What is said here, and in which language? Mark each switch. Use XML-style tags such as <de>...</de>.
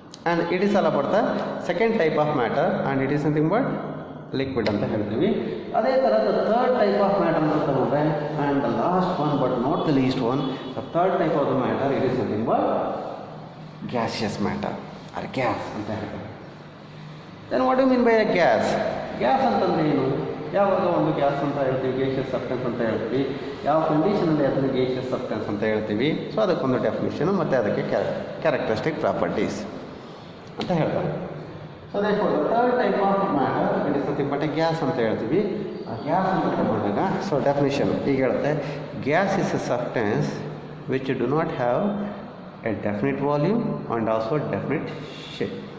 <en>and it is all about the second type of matter, and it is nothing but liquid</en> <kn>ಅಂತ ಹೇಳ್ತೀವಿ. ಅದೇ ಥರ</kn> <en>the third type of matter</en> <kn>ಅಂತ ತಗೊಂಡ್ರೆ,</kn> <en>and the last one but not the least one, the third type of the matter, it is nothing but gaseous matter or gas</en> <kn>ಅಂತ ಹೇಳ್ತಾರೆ.</kn> <en>then what do you mean by a gas?</en> <kn>Gas ಅಂತಂದರೆ ಏನು? ಯಾವಾಗ ಒಂದು gas ಅಂತ ಹೇಳ್ತೀವಿ, gaseous substance ಅಂತ ಹೇಳ್ತೀವಿ, ಯಾವ ಕಂಡೀಷನಲ್ಲಿ ಅದನ್ನು ಗೇಷಿಯಸ್ ಸಬ್ಸ್ಟೆನ್ಸ್ ಅಂತ ಹೇಳ್ತೀವಿ. ಸೊ ಅದಕ್ಕೊಂದು ಡೆಫಿನಿಷನು ಮತ್ತು ಅದಕ್ಕೆ ಕ್ಯಾರೆಕ್ಟರಿಸ್ಟಿಕ್ ಪ್ರಾಪರ್ಟೀಸ್ ಅಂತ ಹೇಳ್ತಾರೆ.</kn> <en>so therefore the third type of matter, it is nothing but a gas</en> <kn>ಅಂತ ಹೇಳ್ತೀವಿ. ಆ ಗ್ಯಾಸ್ ಅಂತ ತಗೊಂಡಾಗ</kn> <en>so definition</en> <kn>ಈಗ ಹೇಳುತ್ತೆ,</kn> <en>Gas is a substance which do not have a definite volume and also definite shape.</en>